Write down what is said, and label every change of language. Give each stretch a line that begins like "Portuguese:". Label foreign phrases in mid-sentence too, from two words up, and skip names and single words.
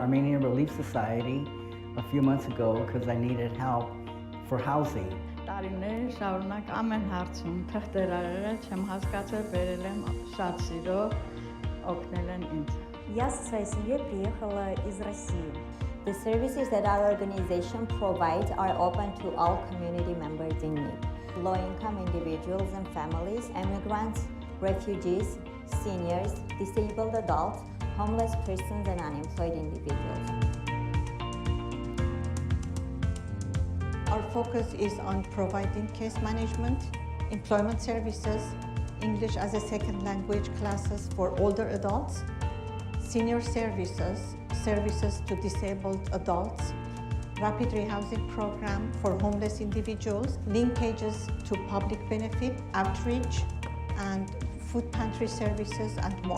English: Armenian Relief Society a few months ago because I needed help for housing.
Armenian: Տարիներ շարունակ ամեն հարցում թղթեր արել չեմ հասկացել, բերել եմ շատ սիրով, օգնել են ինձ։
Russian: Я со своей семьей приехала из России.
English: The services that our organization provides are open to all community members in need. Low-income individuals and families, immigrants, refugees, seniors, disabled adults, homeless persons, and unemployed individuals. Our focus is on providing case management, employment services, English as a second language classes for older adults, senior services, services to disabled adults, rapid rehousing program for homeless individuals, linkages to public benefit, outreach, and food pantry services, and more.